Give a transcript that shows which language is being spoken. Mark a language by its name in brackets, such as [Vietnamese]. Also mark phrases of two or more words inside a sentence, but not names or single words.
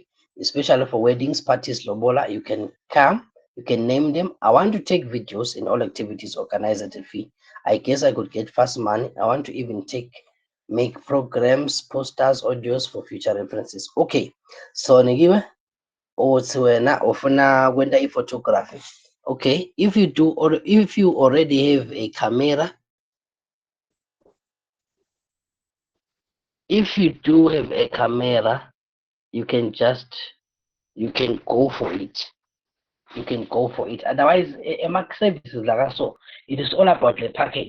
[English] Especially for weddings, parties, lobola. You can come, you can name them. I want to take videos in all activities organized at a fee. I guess I could get fast money. I want to even make programs, posters, audios for future references. Okay, so [Zulu] Nigiwe, wena ufuna kwenda photography. [English] Okay, if you already have a camera, if you do have a camera, you can go for it. Otherwise, Mac services like so, it is all about the package.